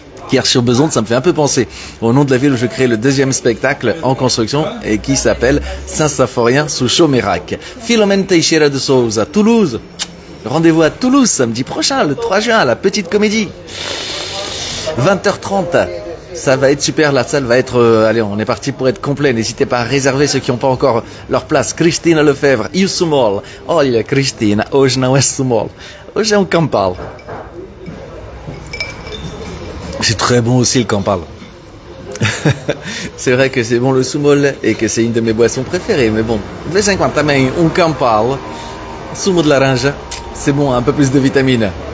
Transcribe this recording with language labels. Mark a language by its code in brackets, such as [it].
[fr] Hier sur Besonde, ça me fait un peu penser au nom de la ville où je crée le deuxième spectacle en construction et qui s'appelle Saint-Symphorien sous Chaumérac. Philomène Teixeira de Souza, Toulouse. Rendez-vous à Toulouse samedi prochain, le 3 juin, à la Petite Comédie. 20h30. Ça va être super, la salle va être... allez, on est parti pour être complet. N'hésitez pas à réserver ceux qui n'ont pas encore leur place. [pt] Cristina Lefebvre, e o Sumol. Olha, Cristina, hoje não é Sumol. Hoje é Campal. [fr] C'est très bon aussi le Campal. C'est vrai que c'est bon le Sumol et que c'est une de mes boissons préférées. Mais bon, [pt] de vez em quando também Campal, sumo de laranja, [fr] c'est bon, un peu plus de vitamines.